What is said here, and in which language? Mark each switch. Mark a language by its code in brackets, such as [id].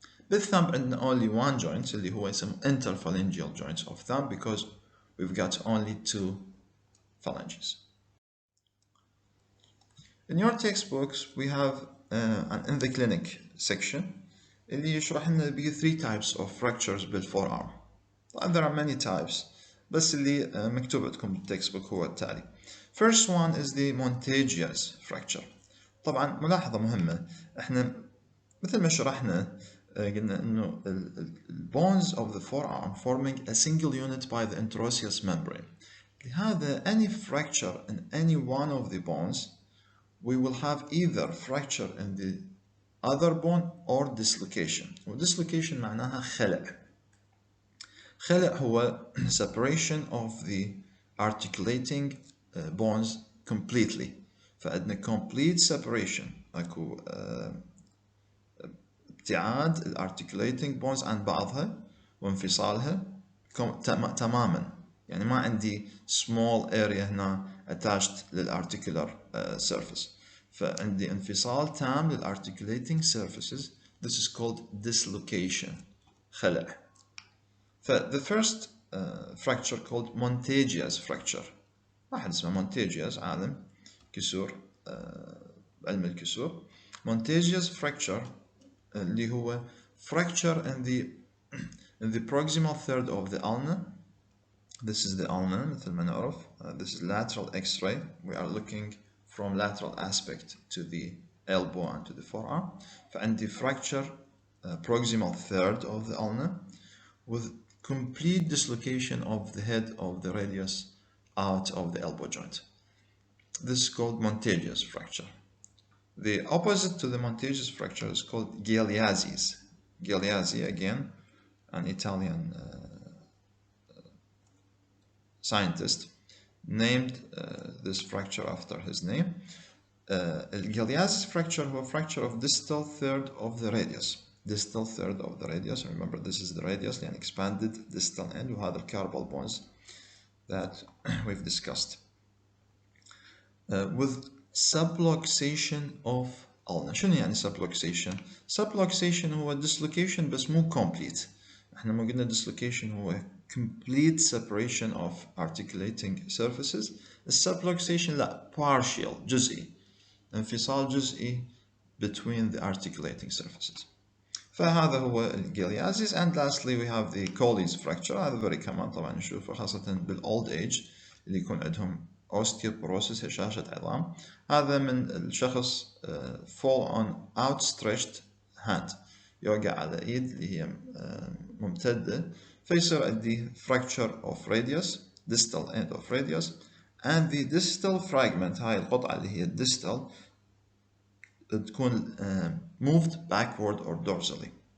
[en] بالثumb عندنا only one joint [ar] اللي هو اسمه [en] interphalangeal joints of thumb because we've got only two phalanges. In your textbooks we have an in the clinic section [ar] اللي يشرح لنا بيه [en] 3 types of fractures بالforearm. There are many types [ar] بس اللي مكتوب عندكم بالتكستبوك هو التالي. [en] First one is the Montague's fracture. [ar] طبعا ملاحظة مهمة، احنا مثل ما شرحنا قلنا انه [en] bones of the forearm forming a single unit by the interosseous membrane. لهذا any fracture in any one of the bones we will have either fracture in the other bone or dislocation. [ar] dislocation معناها خلع. [en] خلع هو separation of the articulating bones completely. [ar] فعندنا complete separation، اكو ابتعاد ال articulating bones عن بعضها وانفصالها تماما. يعني ما عندي small area هنا attached لل articular surface. فعندي انفصال تام لل articulating surfaces. [en] This is called dislocation. [ar] خلع. [en] The first fracture called Montague's fracture. [ar] واحد اسمه Montague's عالم كسور علم الكسور. [en] Montague's fracture اللي هو fracture in the proximal third of the ulna. This is the ulna [ar] مثل ما نعرف. [en] This is lateral X-ray. We are looking from lateral aspect to the elbow and to the forearm. فعندي fracture proximal third of the ulna with complete dislocation of the head of the radius out of the elbow joint. This is called Montague's fracture. The opposite to the Montague's fracture is called Galeazzi's. Galeazzi, again, an Italian scientist, named this fracture after his name. Galeazzi's fracture was a fracture of distal third of the radius. Distal third of the radius. Remember, this is the radius, an expanded distal end. We had the carpal bones that we've discussed. With subluxation of ulna. [ar] شنو يعني subluxation؟ subluxation هو dislocation بس مو complete. احنا ما قلنا [en] dislocation هو complete separation of articulating surfaces. [ar] subluxation لا partial جزئي. انفصال جزئي between the articulating surfaces. فهذا هو الجاليازيس. [en] And lastly we have the Colles fracture. [ar] هذا very common طبعا نشوفه خاصة بالold age اللي يكون عندهم osteoporosis هشاشة عظام. هذا من الشخص [en] fall on outstretched hand، [ar] يوقع على ايد اللي هي ممتدة، فيصير عندي [en] fracture of radius distal end of radius and the distal fragment. [ar] هاي القطعة اللي هي distal تكون moved backward or dorsally.